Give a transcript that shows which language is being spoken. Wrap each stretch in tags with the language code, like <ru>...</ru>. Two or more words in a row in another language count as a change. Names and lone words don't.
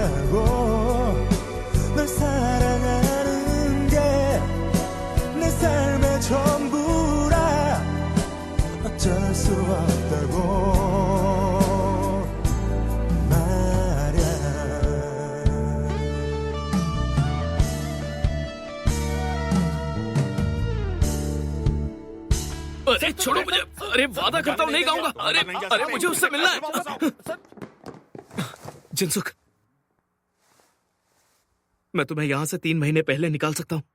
<ko>없다고 널 사랑하는 게 내 삶의 전부라 어쩔 수 없다고 말야.</ko> <hi>अरे छोड़ो मुझे, अरे वादा करता हूँ नहीं गाऊंगा, अरे मुझे उससे मिलना है। जिनसुख, मैं तुम्हें यहाँ से 3 महीने पहले निकाल सकता हूँ।</hi>